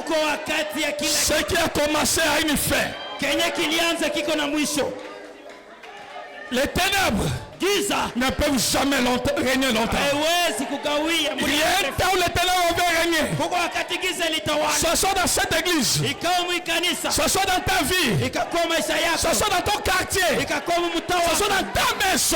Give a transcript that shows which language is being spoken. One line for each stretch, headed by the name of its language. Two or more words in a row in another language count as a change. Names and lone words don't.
Swahili: Kuko wakati ya kila
French: Ce qui a commencé à une fin
Swahili: kenye kilianza kiko na mwisho.
French: Les ténèbres ne peuvent jamais régner longtemps. Il y a un temps où les ténèbres vont régner. Ce soit dans cette église, ce soit dans ta vie, ce soit dans ton quartier, ce soit dans ta maison.